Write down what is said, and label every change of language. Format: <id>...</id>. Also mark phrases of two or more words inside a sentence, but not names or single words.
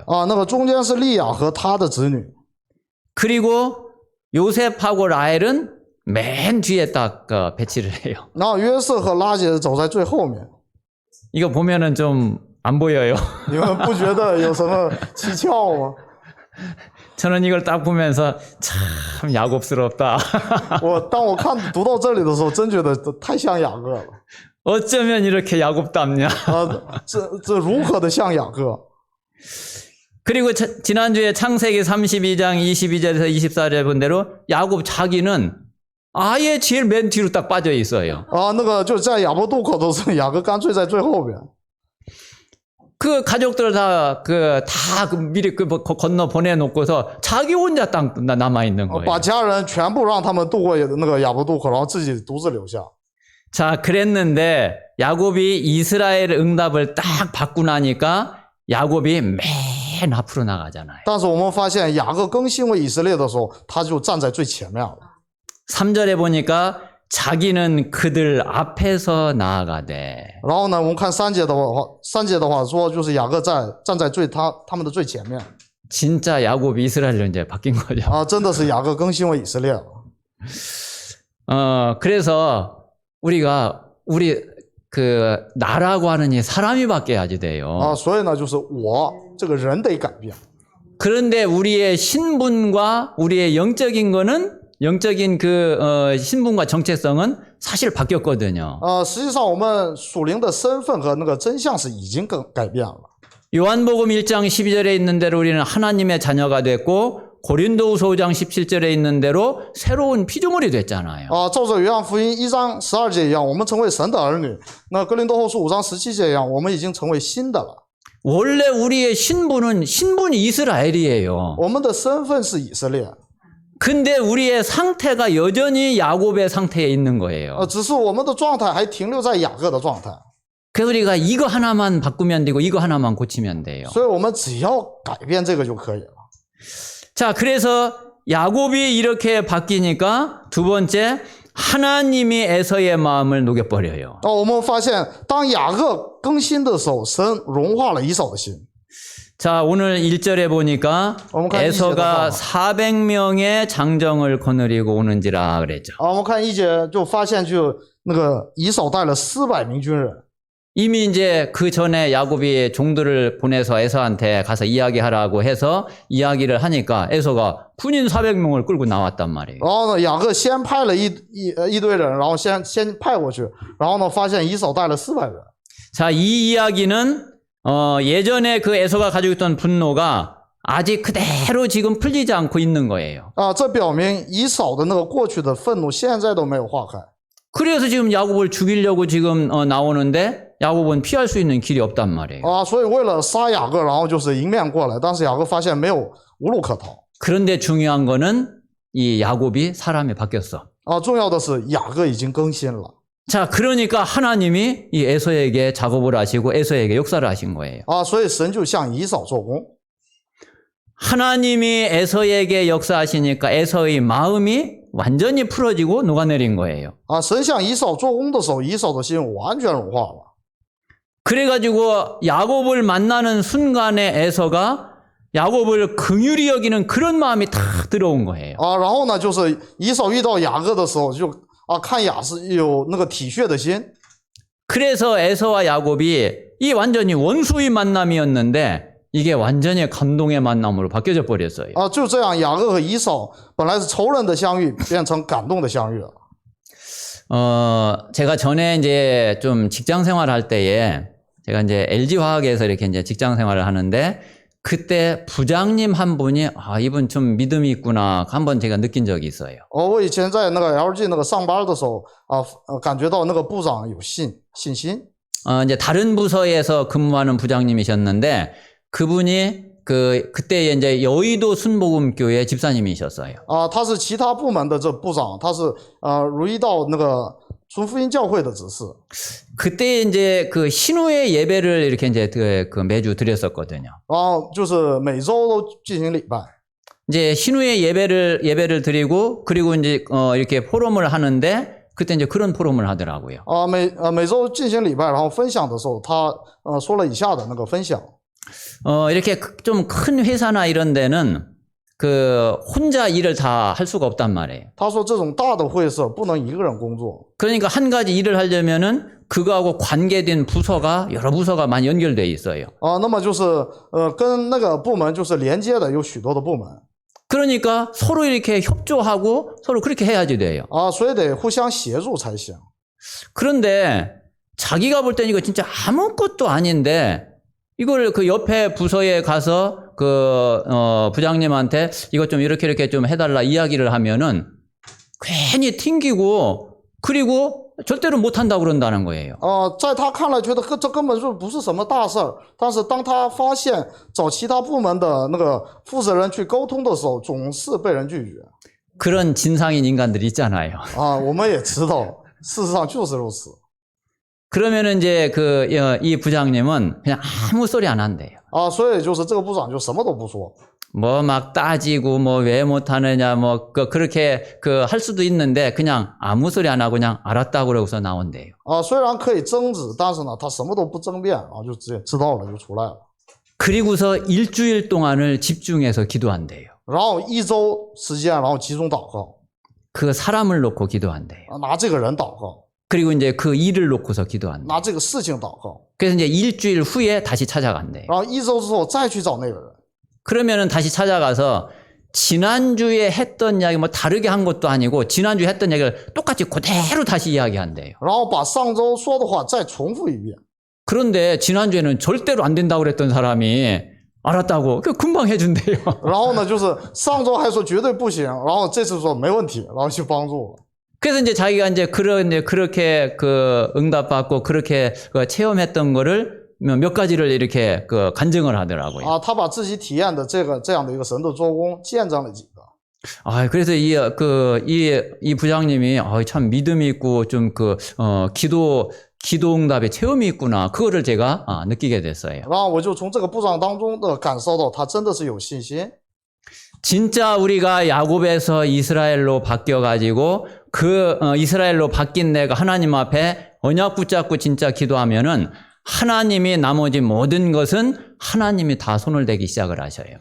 <zh>那个中间是利亚和她的子女。</zh> <ko>그리고 요셉하고 라헬은 맨 뒤에 딱 배치를 해요.</ko> <zh>然后约瑟和拉结走在最后面。</zh> <ko>이거 보면은 좀 안 보여요.</ko> <zh>你们不觉得有什么蹊跷吗？</zh> <ko>저는 이걸 딱 보면서 참 야곱스럽다.</ko> <zh>当我读到这里的时候，真觉得太像雅各了。</zh> <ko>어쩌면 이렇게 야곱답냐.</ko> <zh>这如何的像雅各？</zh> <ko>그리고 지난주에 창세기 32장 22절에서 24절에 본 대로 야곱 자기는 아예 제일 맨 뒤로 딱 빠져 있어요.</ko> <zh>那个就在雅博渡口的时候，雅各干脆在最后边。</zh> <ko>그 가족들 다 미리 건너 보내놓고서 자기 혼자 딱 남아 있는 거예요.</ko> <zh>把家人全部让他们渡过那个雅博渡口，然后自己独自留下。</zh> <ko>자, 그랬는데 야곱이 이스라엘 응답을 딱 받고 나니까 야곱이 맨 맨 앞으로 나가잖아요.</ko> <zh>但是我们发现雅各更新为以色列的时候，他就站在最前面了。</zh> <ko>3절에 보니까 자기는 그들 앞에서 나아가되.</ko> <zh>然后呢，我们看3节的话，说就是雅各站在他们的最前面</zh> <ko>진짜 야곱이 이스라엘로 이제 바뀐 거죠.</ko> <zh>啊，真的是雅各更新为以色列了。</zh> <ko>그래서 우리 그 나라고 하는 이 사람이 바뀌어야지 돼요.</ko> <zh>啊，所以呢，就是我这个人得改变。</zh> <ko>그런데 우리의 신분과 우리의 영적인 거는 영적인 신분과 정체성은 사실 바뀌었거든요.</ko> <zh>实际上我们属灵的身份和那个真相是已经改变了。</zh> <ko>요한복음 1장 12절에 있는 대로 우리는 하나님의 자녀가 됐고 고린도후서 5장 17절에 있는 대로 새로운 피조물이 됐잖아요.</ko> <zh>照着约翰福音1章12节一样，我们成为神的儿女。那哥林多后书5章17节一样，我们已经成为新的了。</zh> <ko>원래 우리의 신분이 이스라엘이에요.</ko> <zh>我们的身份是以色列，</zh> <ko>근데 우리의 상태가 여전히 야곱의 상태에 있는 거예요.</ko> <zh>只是我们的状态还停留在雅各的状态。</zh> <ko>그래서 우리가 이거 하나만 바꾸면 되고 이거 하나만 고치면 돼요.</ko> <zh>所以我们只要改变这个就可以了。</zh> <ko>자, 그래서 야곱이 이렇게 바뀌니까 두 번째 하나님이 에서의 마음을 녹여버려요.</ko> <zh>我们发现当雅各更新的时候，神融化了以扫的心。</zh> <ko>자, 오늘 1절에 보니까 에서가 400명의 장정을 거느리고 오는지라 그랬죠.</ko> <zh>我们看1节就发现，就那个以扫带了400名军人。</zh> <ko>이미 이제 그 전에 야곱이 종들을 보내서 에서한테 가서 이야기하라고 해서 이야기를 하니까 에서가 군인 400명을 끌고 나왔단 말이에요.</ko> <zh>然后呢，雅各先派了一堆人，然后先派过去，然后呢，发现以扫带了400人。</zh> <ko>자, 이 이야기는 예전에 그 에서가 가지고 있던 분노가 아직 그대로 지금 풀리지 않고 있는 거예요.</ko> <zh>这表明以扫的那个过去的愤怒现在都没有化开。</zh> <ko>그래서 지금 야곱을 죽이려고 지금 나오는데 야곱은 피할 수 있는 길이 없단 말이에요.</ko> <zh>所以为了杀雅各，然后就是迎面过来，但是雅各发现无路可逃。</zh> <ko>그런데 중요한 거는 이 야곱이 사람이 바뀌었어.</ko> <zh>重要的是雅各已经更新了。</zh> <ko>자, 그러니까 하나님이 이 에서에게 작업을 하시고 에서에게 역사를 하신 거예요.</ko> <zh>所以神就向以扫做工。</zh> <ko>하나님이 에서에게 역사하시니까 에서의 마음이 완전히 풀어지고 녹아내린 거예요.</ko> <zh>神向以扫做工的时候，以扫的心完全融化了。</zh> <ko>그래가지고 야곱을 만나는 순간에 에서가 야곱을 긍휼히 여기는 그런 마음이 탁 들어온 거예요.</ko> <zh>然后呢，就是以扫遇到雅各的时候，就看雅是有那个体恤的心。</zh> <ko>그래서 에서와 야곱이 이 완전히 원수의 만남이었는데 이게 완전히 감동의 만남으로 바뀌어져 버렸어요.</ko> <zh>就这样，雅各和以扫本来是仇人的相遇，变成感动的相遇了。</zh> <ko>제가 전에 이제 좀 직장 생활할 때에 제가 이제 LG 화학에서 이렇게 이제 직장 생활을 하는데 그때 부장님 한 분이 이분 좀 믿음이 있구나 한번 제가 느낀 적이 있어요.</ko> <zh>我以前在那个 LG 那个上班的时候感觉到那个部长有信心。</zh> <ko>이제 다른 부서에서 근무하는 부장님이셨는데 그분이 그때 이제 여의도 순복음교회 집사님이셨어요.</ko> <zh>他是其他部门的这部长，他是如意道那个纯福音教会的执事。</zh> <ko>그때 이제 그 신우의 예배를 이렇게 이제 그 매주 드렸었거든요.</ko> <zh>就是每周都进行礼拜。</zh> <ko>이제 신우의 예배를 드리고 그리고 이제 이렇게 포럼을 하는데 그때 이제 그런 포럼을 하더라고요.</ko> <zh>每周进行礼拜，然后分享的时候，他说了以下的那个分享。</zh> <ko>이렇게 좀 큰 회사나 이런 데는 그 혼자 일을 다 할 수가 없단 말이에요.</ko> <zh>他说这种大的会社不能一个人工作。</zh> <ko>그러니까 한 가지 일을 하려면은 그거하고 관계된 부서가 여러 부서가 많이 연결돼 있어요.</ko> <zh>那么就是跟那个部门就是连接的有许多的部门。</zh> <ko>그러니까 서로 이렇게 협조하고 서로 그렇게 해야지 돼요.</ko> <zh>所以得互相协助才行。</zh> <ko>그런데 자기가 볼 땐 이거 진짜 아무것도 아닌데 이걸 그 옆에 부서에 가서 그 부장님한테 이것 좀 이렇게 좀 해달라 이야기를 하면은 괜히 튕기고 그리고 절대로 못한다고 그런다는 거예요.</ko> <zh>在他看来觉得这根本就不是什么大事儿，但是当他发现找其他部门的那个负责人去沟通的时候，总是被人拒绝。</zh> <ko>그런 진상인 인간들이 있잖아요.</ko> <zh>我们也知道，事实上就是如此。</zh> <ko>그러면은 이제 이 부장님은 그냥 아무 소리 안 한대요.</ko> <zh>啊，所以就是这个部长就什么都不说。</zh> <ko>뭐 막 따지고 뭐 왜 못하느냐 뭐 그렇게 할 수도 있는데 그냥 아무 소리 안 하고 그냥 알았다고 그러고서 나온대요.</ko> <zh>啊，虽然可以争执，但是呢，他什么都不争辩啊，就直接知道了就出来了。</zh> <ko>그리고서 일주일 동안을 집중해서 기도한대요.</ko> <zh>然后1周时间，然后集中祷告，</zh> <ko>그 사람을 놓고 기도한대요.</ko> <zh>啊，拿这个人祷告，</zh> <ko>그리고 이제 그 일을 놓고서 기도한대요.</ko> <zh>拿这个事情祷告，</zh> <ko>그래서 이제 일주일 후에 다시 찾아간대요.</ko> <zh>然后1周之后再去找那个人。</zh> <ko>그러면은 다시 찾아가서 지난주에 했던 이야기 뭐 다르게 한 것도 아니고 지난주에 했던 얘기를 똑같이 그대로 다시 이야기한대요.</ko> <zh>然后把上周说的话再重复一遍。</zh> <ko>그런데 지난주에는 절대로 안 된다고 그랬던 사람이 알았다고 금방 해준대요.</ko> <zh>然后呢，就是上周还说绝对不行，然后这次说没问题，然后去帮助了。</zh> <ko>그래서 이제 자기가 이제 그렇게 응답받고 그렇게 체험했던 거를 몇 가지를 이렇게 간증을 하더라고요.</ko> <zh>啊，他把自己体验的这样的一个神的做工见证了几个。</zh> <ko>아, 그래서 이 부장님이 참 믿음이 있고 좀 기도 응답의 체험이 있구나. 그거를 제가 느끼게 됐어요.</ko> <zh>然后我就从这个部长当中的感受到，他真的是有信心。</zh> <ko>진짜 우리가 야곱에서 이스라엘로 바뀌어가지고 이스라엘로 바뀐 내가 하나님 앞에 언약 붙잡고 진짜 기도하면은 하나님이 나머지 모든 것은 하나님이 다 손을 대기 시작을 하셔요.</ko>